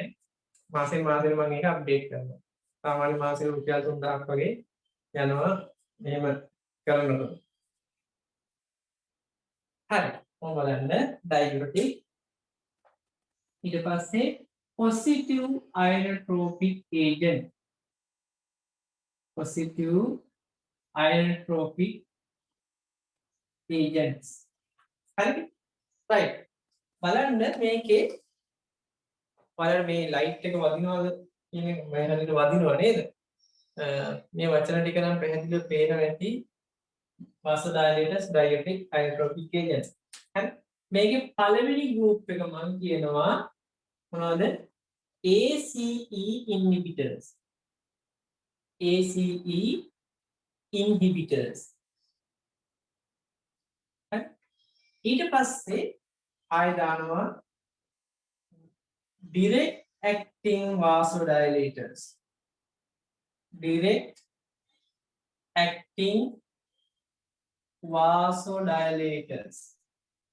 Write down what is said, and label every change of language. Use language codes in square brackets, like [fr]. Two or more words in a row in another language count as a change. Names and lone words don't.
[si] මාසෙන් මාසෙට මම ඒක අප්ඩේට් කරනවා. සාමාන්‍ය මාසෙට රුපියල් 3000ක් වගේ යනවා මෙහෙම කරනකොට. හරි. මොකද බලන්න diuretic ඊට පස්සේ [en] positive inotropic agent. Positive inotropic agents. [si] හරි. right. බලන්න මේකේ බලන්න මේ ලයිට් එක වදිනවද කියන්නේ මම හරියට වදිනව නේද? මේ වචන ටික නම් පැහැදිලිව පේනවා ඇති. [en] vasodilators, diuretic, inotropic agents. [si] හරි. මේකේ පළවෙනි group එක මම කියනවා මොනවද? [en] ACE inhibitors. ACE inhibitors. [si] හරි. ඊට පස්සේ ආය දානවා [en] direct acting vasodilators. Direct acting vasodilators.